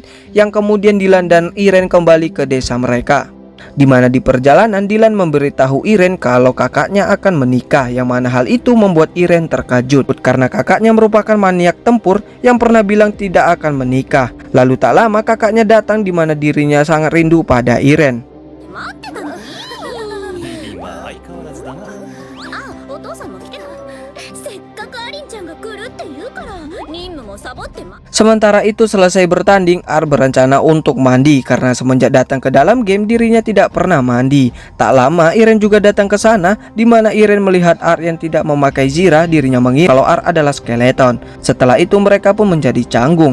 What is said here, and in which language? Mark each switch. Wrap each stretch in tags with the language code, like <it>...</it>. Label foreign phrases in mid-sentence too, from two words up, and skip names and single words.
<id>Yang kemudian Dylan dan Iren kembali ke desa mereka. Di mana di perjalanan Dylan memberitahu Iren kalau kakaknya akan menikah, yang mana hal itu membuat Iren terkejut karena kakaknya merupakan maniak tempur yang pernah bilang tidak akan menikah. Lalu tak lama kakaknya datang di mana dirinya sangat rindu pada Iren.</id> <ja>待ってたのに今相変わらずだな。あ、お父さんも来てた。せっかくアリンちゃんが来るって言うから任務もサボってま</ja> <id>Sementara itu selesai bertanding, Ar berencana untuk mandi karena semenjak datang ke dalam game dirinya tidak pernah mandi. Tak lama Iren juga datang ke sana, di mana Iren melihat Ar yang tidak memakai zirah. Dirinya mengira kalau Ar adalah skeleton. Setelah itu mereka pun menjadi canggung.</id>